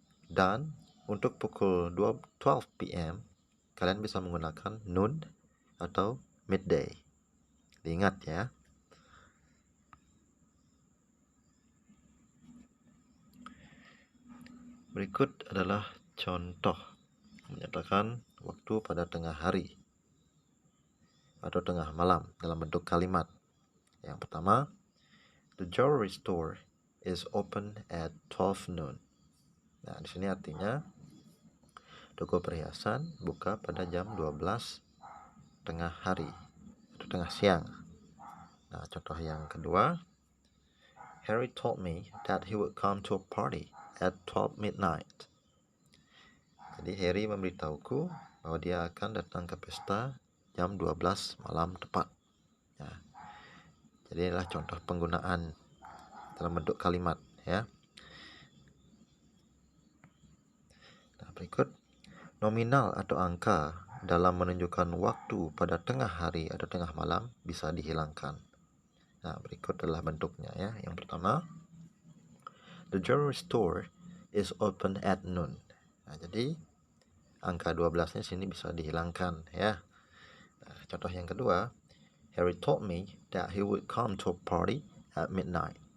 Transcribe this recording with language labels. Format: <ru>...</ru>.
<id>Dan untuk pukul 12 PM, kalian bisa menggunakan noon atau midday. Diingat ya. Berikut adalah contoh menyatakan waktu pada tengah hari atau tengah malam dalam bentuk kalimat.</id> <en>Yang pertama, the jewelry store is open at 12 noon.</en> <id>Nah, di sini artinya toko perhiasan buka pada jam 12 tengah hari atau tengah siang.</id> <en>Nah, contoh yang kedua, Harry told me that he would come to a party at 12 midnight.</en> <id>Jadi Harry memberitahuku bahwa dia akan datang ke pesta jam 12 malam tepat. Ya. Jadi inilah contoh penggunaan dalam bentuk kalimat ya. Nah, berikut nominal atau angka dalam menunjukkan waktu pada tengah hari atau tengah malam bisa dihilangkan. Nah, berikut adalah bentuknya ya.</id> <en>Yang pertama, the jewelry store is open at noon.</en> <id>Nah, jadi angka 12-nya sini bisa dihilangkan ya.</id> <en>Nah, contoh yang kedua, Harry told me that he would come to a party at midnight.</en>